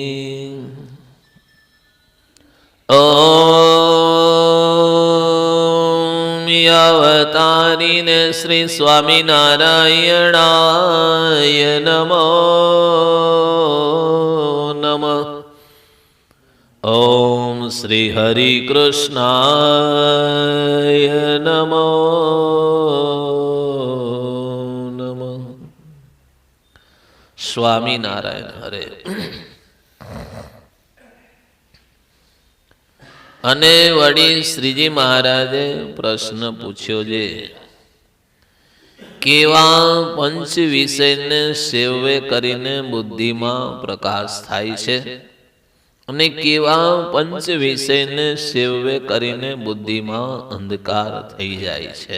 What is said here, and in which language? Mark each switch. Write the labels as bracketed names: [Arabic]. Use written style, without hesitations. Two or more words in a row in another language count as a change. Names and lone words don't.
[Sanskrit] ओम अवतारिणे श्री स्वामिनारायणाय नमो नमः। ओम श्री हरि कृष्णाय नमो नमः। स्वामीनारायण हरे। [Gujarati] અને વળી શ્રીજી મહારાજે પ્રશ્ન પૂછ્યો છે કેવા પંચ વિષયને સેવે કરીને બુદ્ધિમાં પ્રકાશ થાય છે અને કેવા પંચ વિષયને સેવે કરીને બુદ્ધિમાં અંધકાર થઈ જાય છે।